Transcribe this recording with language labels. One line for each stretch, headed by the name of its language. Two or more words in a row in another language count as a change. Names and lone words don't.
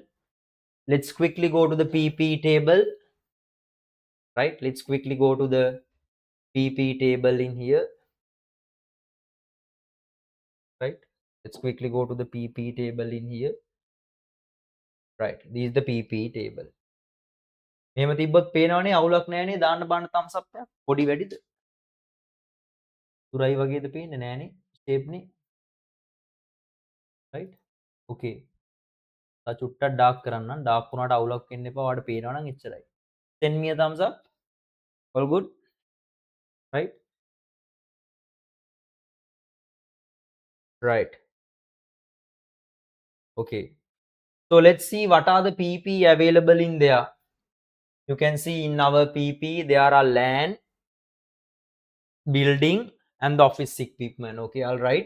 English: Let's quickly go to the PP table, right? Let's quickly go to the PP table in here, right? Let's quickly go to the PP table in here, right? This is the PP table.
Sinhala: මෙහෙම තිබ්බොත් පේනවනේ අවුලක් නැහැනේ දාන්න බාන්න
English: thumbs up
Sinhala: එකක් පොඩි වැඩිද සුරයි වගේද පේන්නේ නැහැනේ shape නේ
English: right okay
Sinhala: තා චුට්ටක් ඩාර්ක් කරන්නම් ඩාර්ක් වුණාට අවුලක් වෙන්න එපා ඔයාලට පේනවනම් එච්චරයි
English: send me a thumbs up all good right right okay so let's see what are the PP available in there You can see in our PP there are land, building and the office equipment. Okay, all right.